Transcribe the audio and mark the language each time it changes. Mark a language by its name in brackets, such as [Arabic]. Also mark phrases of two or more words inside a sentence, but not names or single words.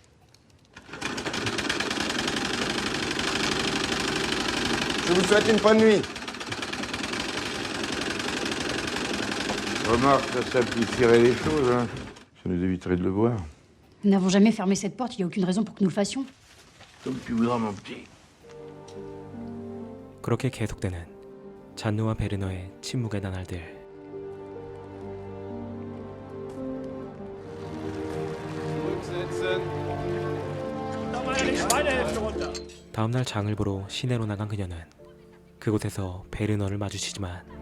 [French] Je vous souhaite une bonne nuit. Remarque, ça simplifierait les choses, hein. Ça nous éviterait de le voir. Nous n'avons jamais fermé cette porte, il n'y a aucune raison pour que nous le fassions. Comme tu voudras, mon petit. [Korean] 그렇게 계속되는 잔느와 베르너의 침묵의 나날들. 다음날 장을 보러 시내로 나간 그녀는 그곳에서 베르너를 마주치지만